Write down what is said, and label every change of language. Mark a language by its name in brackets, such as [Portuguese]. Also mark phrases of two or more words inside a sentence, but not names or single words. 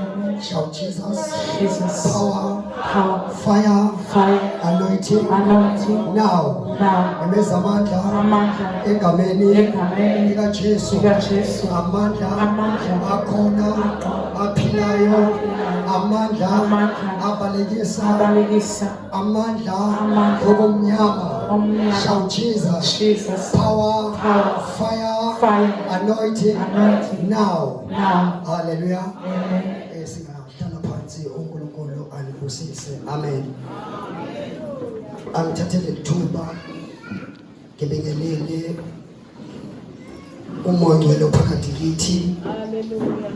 [English] Shout Jesus. Jesus. Power. Power. Fire. Fire. Anointing. Anointing. Now. [Zulu] Amandla. Amandla. Egameni. Egameni. Jesu. Amandla. Akhona. Aphilayo. Amandla. Abalekisa. Amandla. Okumnyama. [English] Shout Jesus. Jesus. Power. Fire. Anointing. Now. Hallelujah. Amen. [Zulu] Singahlala phansi uNkulunkulu alibusise. [English] Amen. [Zulu] Angithathele ithuba ngibingelele uMongcwele phakathi kithi. [English] Hallelujah.